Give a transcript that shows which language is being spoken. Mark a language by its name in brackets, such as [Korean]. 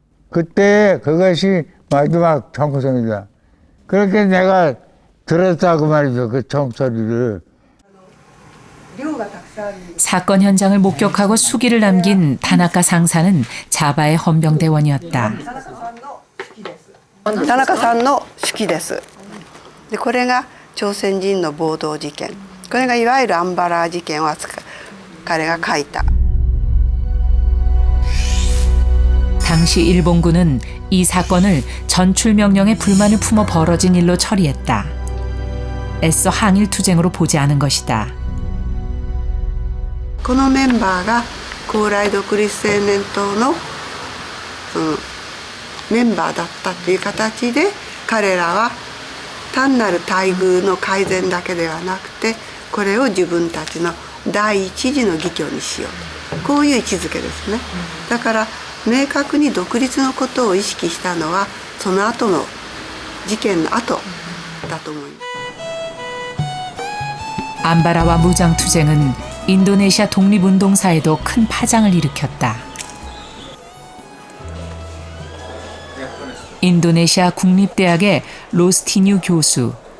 [Korean] 그때 그것이 마지막 총성이다. 그렇게 내가 들었다고 말이죠. 그 총소리를. 사건 현장을 목격하고 수기를 남긴 다나카 상사는 자바의 헌병대원이었다. [Japanese] 田中さんの手記です。でこれが朝鮮人の暴動事件。これがいわゆるアンバラー事件を彼が書いた。 [Korean] 당시 일본군은 이 사건을 전출 명령에 불만을 품어 벌어진 일로 처리했다. 애써 항일 투쟁으로 보지 않은 것이다. [Japanese] このメンバーが高麗独立青年党のメンバーだったという形で彼らは単なる待遇の改善だけではなくてこれを自分たちの第一次の義挙にしようこういう位置づけですね。だから明確に独立のことを意識したのはその後の事件の後だと思います。 [Korean] 암바라와 무장투쟁은 인도네시아 독립운동사에도 큰 파장을 일으켰다. 인도네시아 국립대학의 로스티뉴 교수.